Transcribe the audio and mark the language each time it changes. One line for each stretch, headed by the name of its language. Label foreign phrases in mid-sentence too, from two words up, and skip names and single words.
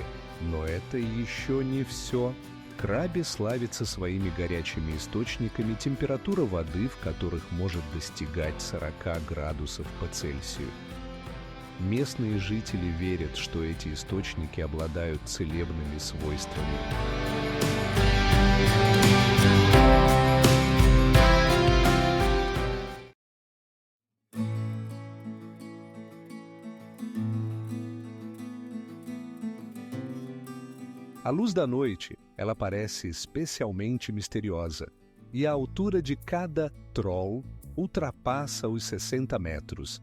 Russian: Но это еще не все. Краби славится своими горячими источниками, температура воды в которых может достигать 40 градусов по Цельсию. Местные жители верят, что эти источники обладают целебными свойствами.
Portuguese: A luz da noite, ela parece especialmente misteriosa, e a altura de cada troll ultrapassa os 60 metros.